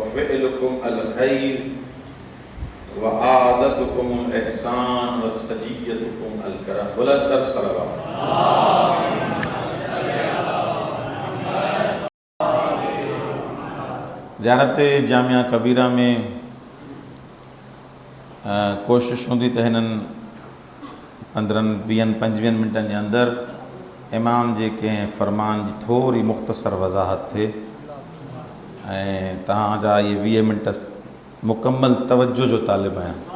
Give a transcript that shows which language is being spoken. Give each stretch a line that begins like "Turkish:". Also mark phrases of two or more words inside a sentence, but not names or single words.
Arabic: فعلكم الخير وعادتكم الإحسان وسجيتكم الكرم.
Sindhi: बुलंदतर सलवात। ज़ियारत जामिया कबीरा में कोशिश हूंदी त हिननि 15-20-25 मिंटनि जे अंदरि इमाम जे कंहिं फ़रमान जी थोरी मुख़्तसर वज़ाहत थिए ऐं तव्हांजा इहे 20 मिंट मुकम्मल तवज्जो जो तालिब आहियां।